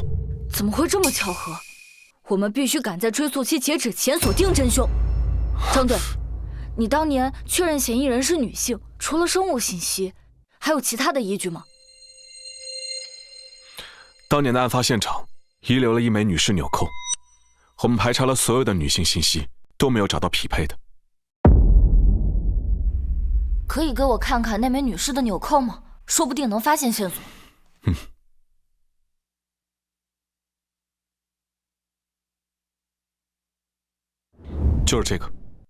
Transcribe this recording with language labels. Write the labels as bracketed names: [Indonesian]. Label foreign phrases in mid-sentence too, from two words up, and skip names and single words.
[Chinese] 怎麼會這麼巧合？我們必須趕在追訴期截止前鎖定真兇。張隊，你當年確認嫌疑人是女性，除了生物信息，還有其他的依據嗎？當年的案發現場遺留了一枚女士紐扣，我們排查了所有的女性信息，都沒有找到匹配的。可以給我看看那枚女士的紐扣嗎？說不定能發現線索。就是這個。